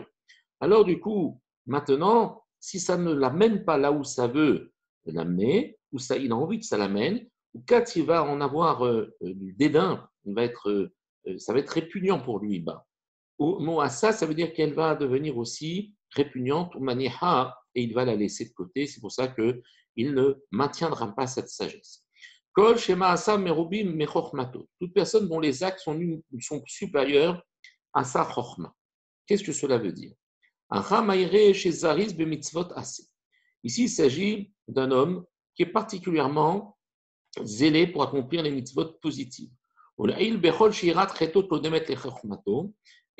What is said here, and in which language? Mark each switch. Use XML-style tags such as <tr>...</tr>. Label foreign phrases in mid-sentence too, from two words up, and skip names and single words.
<fr>Alors du coup, maintenant, si ça ne l'amène pas là où ça veut l'amener, où ça, il a envie que ça l'amène, ou quand il va en avoir du dédain, ça va être répugnant pour lui. Moassa, ça veut dire qu'elle va devenir aussi répugnante, ou maniha, et il va la laisser de côté. C'est pour ça qu'il ne maintiendra pas cette sagesse.</fr> <he>כל שמעשיו מרובים מחכמתו.</he> <fr>Toute personne dont les actes sont supérieurs à sa chochma. Qu'est-ce que cela veut dire? Ici, il s'agit d'un homme qui est particulièrement zélé pour accomplir les mitzvot positives.</fr>